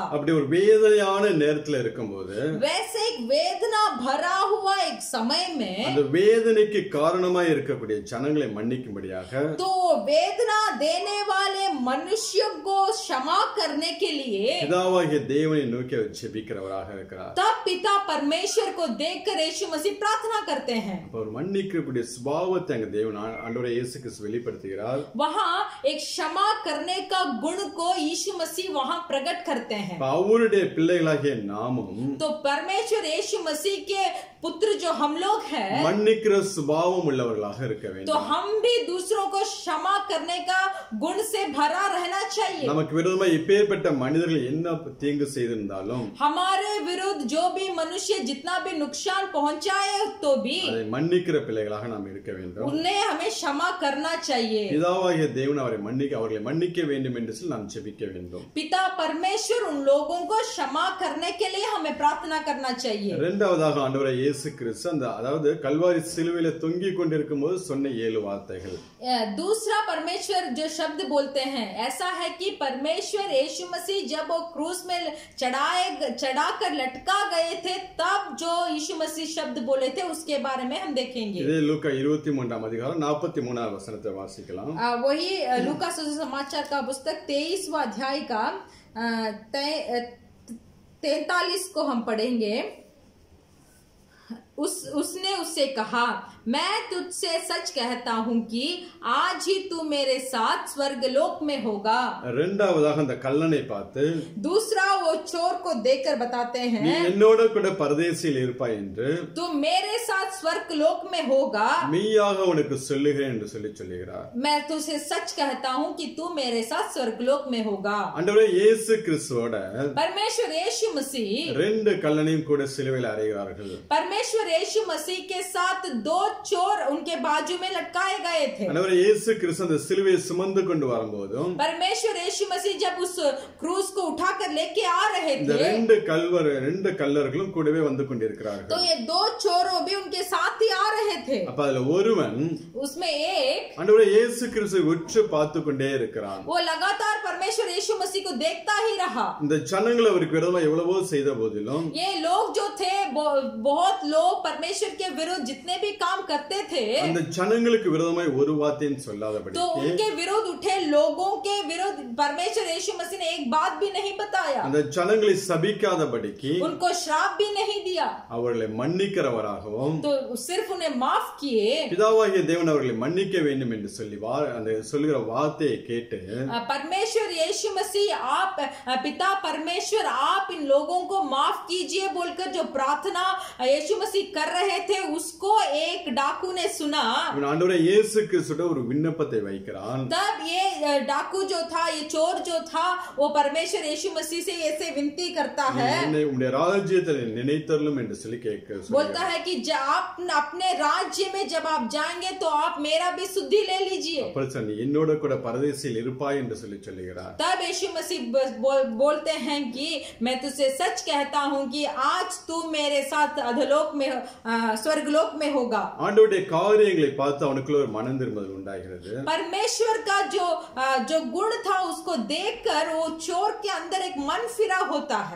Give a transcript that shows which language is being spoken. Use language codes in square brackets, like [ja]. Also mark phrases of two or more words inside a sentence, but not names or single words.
[ta] அப்படி ஒரு வேதனையான நேரத்துல இருக்கும்போது, [hi] वैसे एक वेदना भरा हुआ एक समय में [ta] அந்த வேதனைக்கு காரணமாய் இருக்கக்கூடிய ஜனங்களை மன்னிக்கும்படியாக, [hi] तो वेदना देने वाले मनुष्यों को क्षमा करने के लिए [ta] பிதாவாகிய தேவனை நோக்கி ஜெபிக்கிறவராக இருக்கிறார். [hi] तब पिता परमेश्वर को देखकर यीशु मसीह प्रार्थना करते हैं. [ta] அவர் மன்னிக்கக்கூடிய சுபாவத்தை அங்க தேவன் ஆண்டவரே இயேசு கிறிஸ்து வெளிப்படுத்துகிறார். [hi] वहां एक क्षमा करने का गुण को यीशु मसीह वहां प्रकट करते हैं. [ta] அவருடைய பிள்ளைகளாகிய நாமும், [hi] तो परमेश्वर यीशु मसीह के पुत्र जो हम लोग हैं, [ta] மன்னிக்கிற சுபாவம் உள்ளவர்களாக இருக்க [hi] तो [ta] வேண்டும். [hi] हम भी दूसरों को क्षमा करने का गुण से भरा रहना चाहिए. [ta] நமக்கு விரோதமாக இப்பேற்பட்ட மனிதர்கள் என்ன தீங்கு செய்திருந்தாலும், [hi] हमारे विरुद्ध जो भी मनुष्य जितना भी नुकसान पहुंचाए तो भी [ta] அதை மன்னிக்கிற பிள்ளைகளாக நாம் இருக்க வேண்டும். [hi] उन्हें हमें क्षमा करना चाहिए. [ta] பிதாவாகிய தேவன் அவர்களை மன்னிக்க வேண்டும் என்று சொல்லி நாம் ஜெபிக்க வேண்டும். [hi] पिता परमेश्वर उन लोगों को क्षमा करने के लिए हमें प्रार्थना करना चाहिए. [ta] இரண்டாவதாக ஆண்டவரே இயேசு கிறிஸ்து அதாவது கல்வாரி சிலுவையில தொங்கிக் கொண்டிருக்கும் போது சொன்ன 7 வார்த்தைகள். [hi] दूसरा परमेश्वर जो शब्द बोलते हैं, ऐसा है कि परमेश्वर यीशु मसीह जब वो क्रूस में चढ़ाकर लटका गए थे, तब जो यीशु मसीह शब्द बोले थे उसके बारे में हम देखेंगे. [ta] இதே லூக்கா 23ஆம் அதிகாரம் 43ஆம் வசனத்தை வாசிக்கலாம். [hi] वही लूका समाचार का पुस्तक 23वां अध्याय का 43 को हम पढ़ेंगे. उसने उससे कहा, मैं तुझसे सच कहता हूं कि आज ही तू मेरे साथ स्वर्गलोक में होगा. [ta] இரண்டாவதாக அந்த கல்லனை பார்த்து, [hi] दूसरा वो चोर को देखकर बताते [ta] நீ [hi] हैं, [ta] என்னோட கூட பரதேசியில் இருப்பாய் என்று [hi] तू मेरे साथ स्वर्गलोक में होगा. [ta] மெய்யாக உனக்கு சொல்லுகிறேன் என்று சொல்லுகிறார். [hi] मैं तुझसे सच कहता हूं कि तू मेरे साथ स्वर्गलोक में होगा. [ta] ஆண்டவரே இயேசு கிறிஸ்துவோட [hi] परमेश्वर यीशु मसीह [ta] 2 கல்லனையும் கூட சிலுவையில் அறைகிறார்கள். [hi] परमेश्वर यीशु मसीह के साथ 2 चोर उनके बाजू में लटकाए गए थे. [ta] ஆண்டவரே இயேசு கிறிஸ்து அந்த சிலுவையை சுமந்து கொண்டு வரும்போதும், [hi] परमेश्वर यीशु मसीह जब उस क्रूस को उठाकर लेके आ रहे [ta] இந்த [hi] थे, [ta] 2 கல்லர்களும் கூடவே வந்து கொண்டிருக்கிறார்கள். [hi] तो ये 2 चोरों भी उनके साथ ही आ रहे थे. [ta] அப்ப அதுல ஒருவன் [hi] उसमें एक [ta] ஆண்டவரே இயேசு கிறிஸ்துவை உற்று பார்த்து கொண்டே இருக்கிறான். [hi] वो लगातार परमेश्वर यीशु मसीह को देखता ही रहा. [ta] இந்த ஜனங்கள் அவருக்கு விரோதமா எவ்வளவோ செய்த போதிலும், [hi] ये लोग जो थे बहुत लोग परमेश्वर के विरुद्ध जितने भी काम करते थे, [ta] அந்த ஜனங்களுக்கு விரோதமாய் ஒரு வார்த்தையும் சொல்லாதபடி, [hi] तो उनके विरुद्ध उठे लोगों के विरुद्ध परमेश्वर यीशु मसीह ने एक बात भी नहीं बताया. [ta] அந்த ஜனங்களை சபிக்காதபடிக்கு [hi] उनको श्राप भी नहीं दिया, [ta] அவர்களை மன்னிக்கிறவராகவும், [hi] तो सिर्फ उन्हें माफ किए. [ta] பிதாவாகிய தேவன் அவர்களை மன்னிக்க வேண்டும் என்று சொல்லி அந்த சொல்லுகிற வார்த்தையை கேட்டு, [hi] परमेश्वर यीशु मसीह आप पिता परमेश्वर आप इन लोगों को माफ कीजिए बोलकर जो प्रार्थना यीशु मसीह कर रहे थे, उसको एक डाकू ने सुना. [ta] ஆண்டவரே இயேசு கிறிஸ்துவோட ஒரு விண்ணப்பத்தை வைக்கிறான். [hi] तब ये डाकू जो था, ये चोर जो था, वो परमेश्वर यीशु मसीह से ऐसे विनती करता है, [ta] உம்முடைய ராஜ்யத்தில் நினைத்தருளும் என்று சொல்லி [hi] बोलता है कि आप अपने राज्य में जब आप जाएंगे तो आप मेरा भी शुद्धि ले लीजिए. [ta] நீ என்னோட கூட பரதேசியில் இருப்பாய் என்று சொல்லி சொல்லுகிறார். [hi] तब यीशु मसीह बोलते हैं कि मैं तुझसे सच कहता हूं कि आज तू मेरे साथ अधोलोक में स्वर्गलोक में होगा. [ta] ஆண்டவருடைய காரியங்களை பார்த்து அவனுக்குள்ள ஒரு மனம் திரும்புதல் உண்டாகிறது. [hi] परमेश्वर का जो गुण था उसको देखकर वो चोर के अंदर एक मन फिरा होता है.